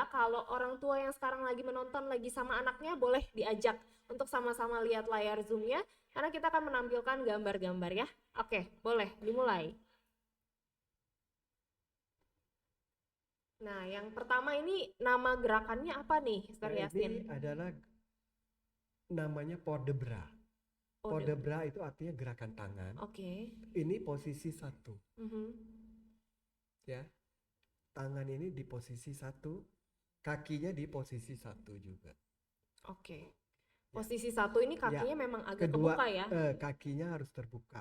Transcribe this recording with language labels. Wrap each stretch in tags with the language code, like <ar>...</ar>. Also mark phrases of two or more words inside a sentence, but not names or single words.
<id>Kalau orang tua yang sekarang lagi menonton lagi sama anaknya, boleh diajak untuk sama-sama lihat layar Zoom-nya. Karena kita akan menampilkan gambar-gambar ya. Oke, boleh dimulai. Nah, yang pertama ini nama gerakannya apa nih, Mr. Yasin? Ini adalah namanya</id> <fr>port de bras. Port de bras</fr> <id>itu artinya gerakan tangan. Oke. Ini posisi 1. Ya. Tangan ini di posisi 1, kakinya di posisi 1 juga. Oke. Posisi 1 ini kakinya memang agak kebuka ya? Kakinya harus terbuka.</id>